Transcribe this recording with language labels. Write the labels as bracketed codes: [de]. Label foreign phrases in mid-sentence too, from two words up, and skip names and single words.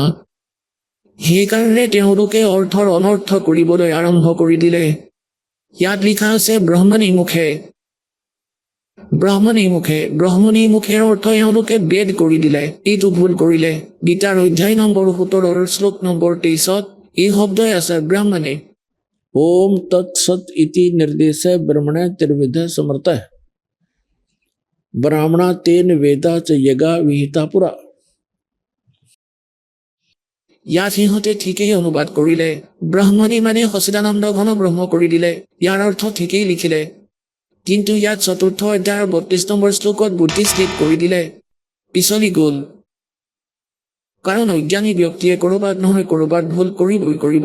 [as] সেইকাৰণে তেওঁলোকে অৰ্থৰ অনৰ্থ কৰিবলৈ আৰম্ভ কৰি দিলে। ইয়াত লিখা আছে ব্ৰহ্মণী মুখে। ব্ৰহ্মণী মুখেৰ অৰ্থ এওঁলোকে বেদ কৰি দিলে, এইটো ভুল কৰিলে। গীতাৰ অধ্যায় নম্বৰ 17 শ্লোক নম্বৰ 23ত এই শব্দই আছে ব্ৰাহ্মণে। [sa] ओम तत्सत इति निर्देश ब्रह्मणे त्रिविध समर्थ ब्राह्मणा तेन वेदा च यगा विहिता पुरा। [as] ইয়াত সিহঁতে ঠিকেই অনুবাদ কৰিলে, ব্ৰাহ্মণী মানে সচিদানন্দ ঘন ব্ৰহ্ম কৰি দিলে, ইয়াৰ অৰ্থ ঠিকেই লিখিলে। কিন্তু ইয়াত চতুৰ্থ অধ্যায়ৰ 32 নম্বৰ শ্লোকত বুদ্ধি স্লিপ কৰি দিলে, পিছলি গ'ল। কাৰণ অজ্ঞানী ব্যক্তিয়ে ক'ৰবাত নহয় ক'ৰবাত ভুল কৰিবই কৰিব।